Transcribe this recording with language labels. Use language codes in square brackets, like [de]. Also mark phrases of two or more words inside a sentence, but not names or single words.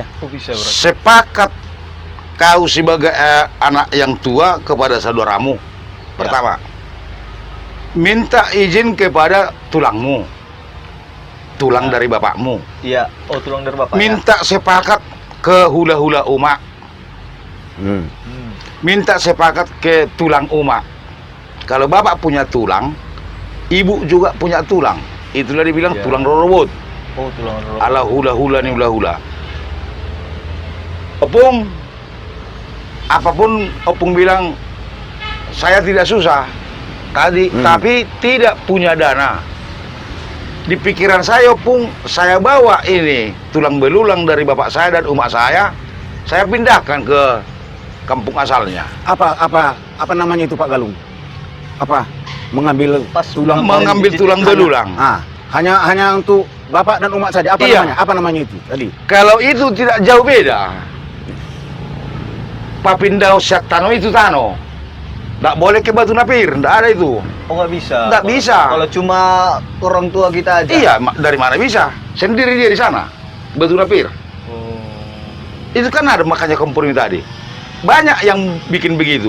[id] Oh, bisa berarti. Sepakat kau sebagai anak yang tua kepada saudaramu. Pertama, minta izin kepada tulangmu, tulang dari bapakmu. Iya. Oh, tulang dari bapak. Minta sepakat ke hula-hula umak, Hmm. minta sepakat ke tulang umak. Kalau bapak punya tulang, ibu juga punya tulang. Itulah dibilang Iya. tulang rorobot. Oh, tulang dari Ala hula-hula nih hula-hula. Opung, apapun Opung bilang, saya tidak susah tadi, tapi tidak punya dana. Di pikiran saya Opung, saya bawa ini tulang belulang dari bapak saya dan umak saya pindahkan ke kampung asalnya. Apa namanya itu Pak Galung? Apa? Mengambil Pas tulang Mengambil tulang belulang. hanya untuk bapak dan umat saja. Apa Iya. namanya? Apa namanya itu tadi? Kalau itu tidak jauh beda. [bbc] Papindao siak tano itu tano. [id] Nggak boleh ke Batu Napir, nggak ada itu. Oh, nggak bisa. Nggak bisa. Kalau cuma orang tua kita aja. Iya, dari mana bisa? Sendiri dia di sana, Batu Napir. Oh. Itu kan ada makanya kompromi tadi. Banyak yang bikin begitu.